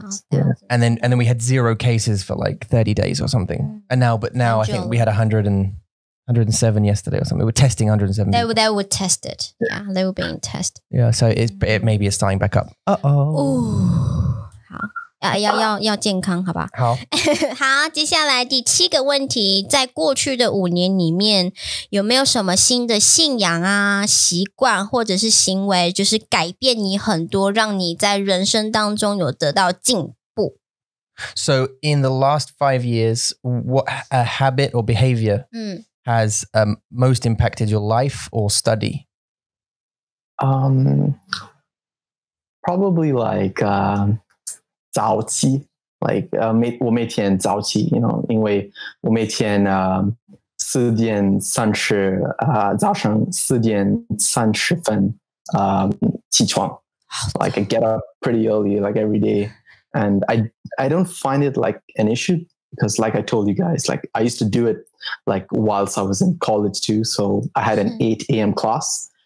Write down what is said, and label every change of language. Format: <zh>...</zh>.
<en>Yeah. And then we had 0 cases for like 30 days or something. And now I think we had 107 yesterday or something. We were testing 107. They were tested. Yeah, they were being tested. Yeah, so maybe it's starting back up. Oh.</en> <zh>好。要健康，好吧？好，好，接下来第7个问题，在过去的5年里面，有没有什么新的信仰啊、习惯或者是行为，就是改变你很多，让你在人生当中有得到进步？</zh> <en>So in the last 5 years, what a habit or behavior has most impacted your life or study? Probably like 早起 like</en> <zh>我每天早起 因为我每天4点30早上4点30分起床</zh> <en>like I get up pretty early like every day and I don't find it like an issue because like I told you guys like I used to do it like whilst I was in college too, so I had an 8 a.m. class.</en>